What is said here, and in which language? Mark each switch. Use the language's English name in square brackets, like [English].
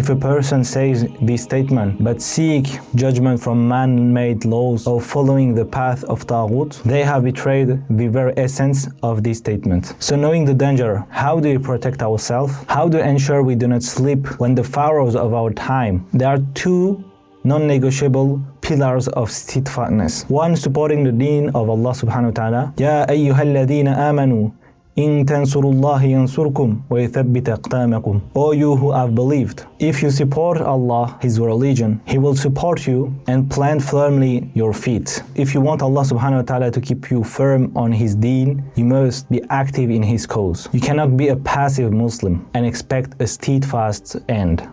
[English] If a person says this statement but seek judgment from man-made laws or following the path of Taghut, they have betrayed the very essence of this statement. So knowing the danger, how do we protect ourselves? How do we ensure we do not slip when the pharaohs of our time? There are two non-negotiable pillars of steadfastness. One, supporting the deen of Allah subhanahu wa ta'ala. [Arabic] يا أيها الذين آمنوا إن تنصروا الله ينصركم ويثبت أقدامكم. [English] O you who have believed, if you support Allah, His religion, He will support you and plant firmly your feet. If you want Allah subhanahu wa ta'ala to keep you firm on His deen, you must be active in His cause. You cannot be a passive Muslim and expect a steadfast end.